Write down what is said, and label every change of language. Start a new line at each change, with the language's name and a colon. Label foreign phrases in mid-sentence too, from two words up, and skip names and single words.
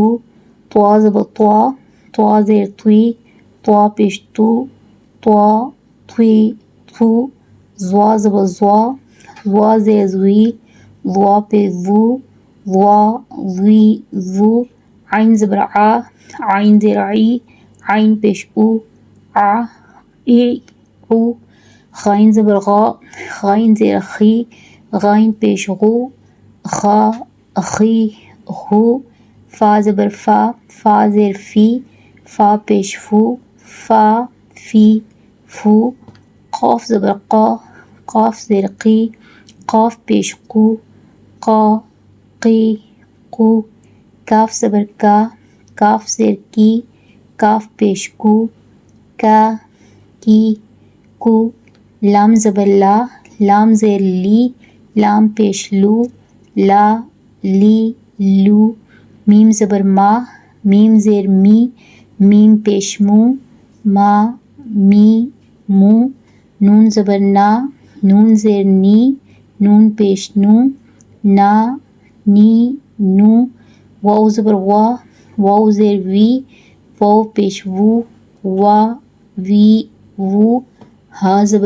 Urdu: طوا زبر طوا، طوا زیر طوی، طوا پیش طو، طوا، طوی، طو. ظوا زبر ظوا، ظوا زیر ظوی، ظوا پیش ظو، ظوا، ظوی، ظو. عین زبر عا، عین زیر عی، عین پیش عو، عا، عی، عو. غین زبر غا، غین زیر خی، غین پیش گو، غا، خی، ہو. فا زبر فا، فا زیر فی، فا پیش فو، فا، فی، فو. قاف زبر قا، قاف زیر قی، قاف پیش قو، قا، قی، قو. کاف زبر کا، کاف زیر کی، کاف پیش کو، کا, کی، کو. لام زبر لا، لام زیر لی، لام پیش لو، لا، لی، لو. میم زبر ما، میم زیر می، میم پیش مو، ما، می، مو. نون زبر نا، نون زیر نی، نون پیش نو، نا نی نو، واو زبر وا، واو زیر وی، واو پیش وو، وا وی وو، ہا زبر